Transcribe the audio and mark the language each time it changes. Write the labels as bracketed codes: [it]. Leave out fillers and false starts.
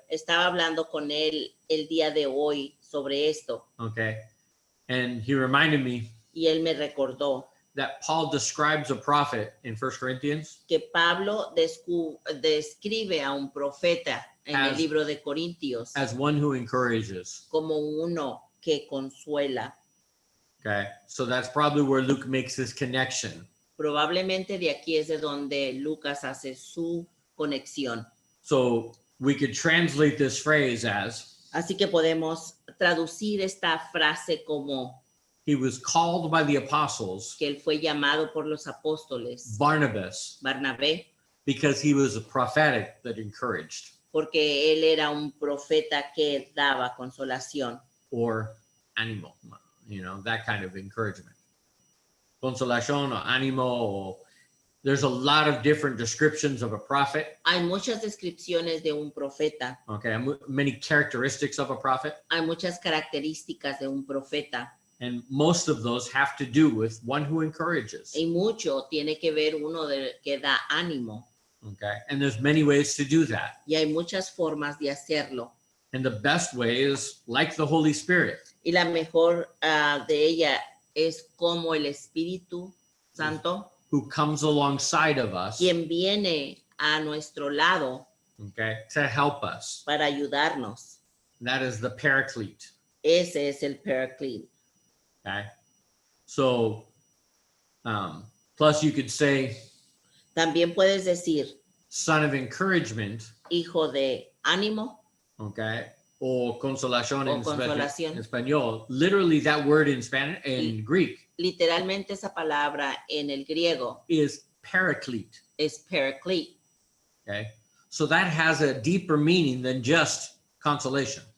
[es] Estaba hablando con él el día de hoy sobre esto [en] Okay, and he reminded me [es] y él me recordó [en] that Paul describes a prophet in 1 Corinthians [es] que Pablo describe a un profeta en el [en] As- [es] libro de Corintios [en] as one who encourages. [es] como uno que consuela. [en] Okay, so that's probably where Luke makes his connection. [es] Probablemente de aquí es de donde Lucas hace su conexión. [en] So we could translate this phrase as [es] Así que podemos traducir esta frase como [en] he was called by the apostles, [es] que él fue llamado por los apóstoles, [en] Barnabas, [es] Barnabé, [en] because he was a prophetic that encouraged, porque él era un profeta que daba consolación. or animal, that kind of encouragement. Consolación or ánimo, or there's a lot of different descriptions of a prophet. [es] Hay muchas descripciones de un profeta, [en] Okay, many characteristics of a prophet, [es] hay muchas características de un profeta [en] and most of those have to do with one who encourages. [es] y mucho tiene que ver uno que da ánimo [en] Okay, and there's many ways to do that. [es] y hay muchas formas de hacerlo. [en] And the best way is like the Holy Spirit. [es] Y la mejor de ella es como el Espíritu Santo, [en] Who comes alongside of us, [es] quien viene a nuestro lado [en] okay, to help us. [es] para ayudarnos. [en] That is the paraclete. [es] Ese es el paraclete. [en] Okay, so plus you could say [es] También puedes decir [en] son of encouragement, [es] hijo de ánimo [en] okay, or consolación [es] O [en] in [es] consolación. español. [en] Literally, that word in Spanish, in Greek, [es] literalmente esa palabra en el griego [en] is paraclete. [es] es paraclete. [en] Okay, So that has a deeper meaning than just consolation.